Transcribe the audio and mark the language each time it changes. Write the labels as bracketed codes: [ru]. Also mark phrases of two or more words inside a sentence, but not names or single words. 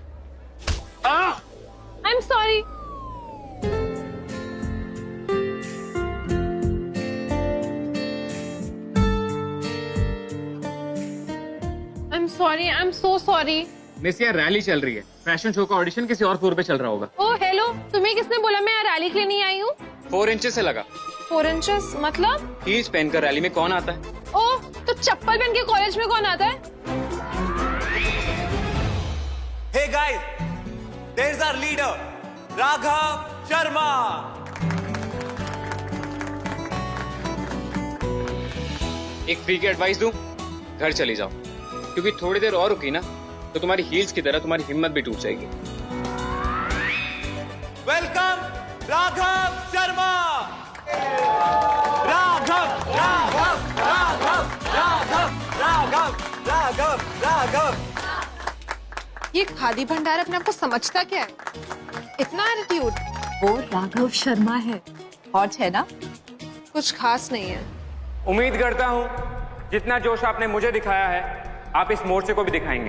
[en] I am sorry. I am so sorry. [hi] मिस, यहाँ रैली चल रही है। फैशन शो का ऑडिशन किसी और फ्लोर पे चल रहा होगा। [en] Oh hello, [hi] तुम्हें किसने बोला मैं यहाँ रैली के लिए नहीं आई हूँ? 4 इंचेस से लगा। 4 इंचेस मतलब? हील्स पहनकर रैली में कौन आता है? ओह, तो चप्पल पहन के कॉलेज में कौन आता है? [en] Hey guys, there's our leader, Raghav Sharma. [hi] एक फ्री की एडवाइस दूं, घर चली जाओ, क्योंकि थोड़ी देर और रुकी ना तो तुम्हारी हील्स की तरह तुम्हारी हिम्मत भी टूट जाएगी। [en] Welcome, Raghav Sharma. Raghav, Raghav, Raghav, Raghav, Raghav, Raghav, Raghav. [hi] ये खादी भंडार अपने आप को समझता क्या है? इतना एटीट्यूड। वो राघव शर्मा है, हॉट है ना? कुछ खास नहीं है। उम्मीद करता हूँ जितना जोश आपने मुझे दिखाया है, आप इस मोर्चे को भी दिखाएंगे।